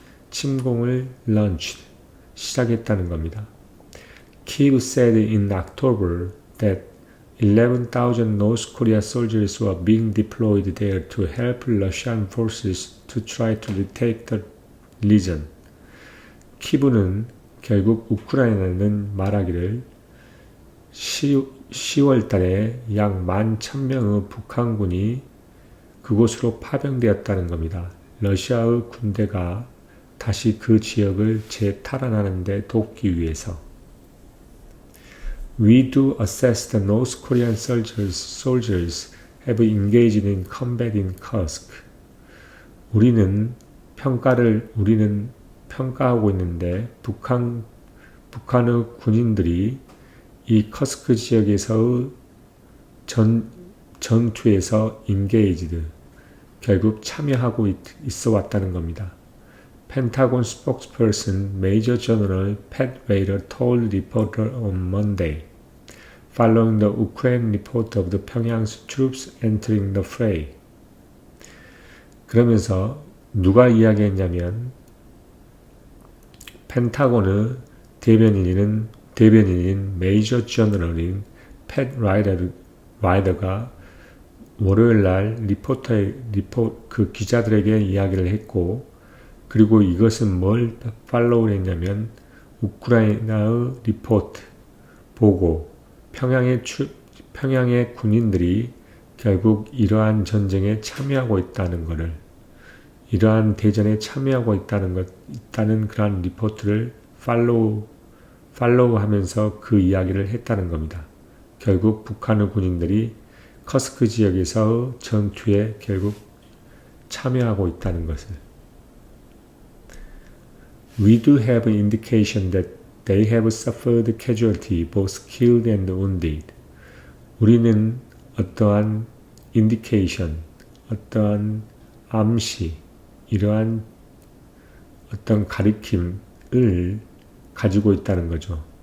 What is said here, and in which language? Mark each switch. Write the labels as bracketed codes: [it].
[ko] 침공을 launched, 시작했다는 겁니다. [en] Kyiv said in October that 11,000 North Korea soldiers were being deployed there to help Russian forces to try to retake the region. [ko] 키브는 결국 우크라이나는 말하기를 10월 달에 약 11,000명의 북한군이 그곳으로 파병되었다는 겁니다. 러시아의 군대가 다시 그 지역을 재탈환하는 데 돕기 위해서. [en] We do assess the North Korean soldiers have engaged in combat in Kursk. [ko] 우리는 평가하고 있는데 북한의 군인들이 이 커스크 지역에서의 전투에서 engaged, 결국 참여하고 있어 왔다는 겁니다. [en] Pentagon spokesperson Major General Pat Ryder told reporters on Monday, following the Ukraine report of the Pyongyang's troops entering the fray. [ko] 그러면서 누가 이야기했냐면 펜타곤의 대변인인 메이저 저널인 팻 라이더가 월요일날 그 기자들에게 이야기를 했고, 그리고 이것은 뭘 팔로우를 했냐면 우크라이나의 리포트 보고 평양의 군인들이 결국 이러한 전쟁에 참여하고 있다는 것을, 이러한 대전에 참여하고 있다는 그러한 리포트를 팔로우하면서 그 이야기를 했다는 겁니다. 결국 북한의 군인들이 커스크 지역에서 전투에 결국 참여하고 있다는 것을. [en] We do have indication that they have suffered casualty, both killed and wounded. [ko] 우리는 어떠한 indication, 어떠한 암시, 이러한 어떤 가리킴을 가지고 있다는 거죠.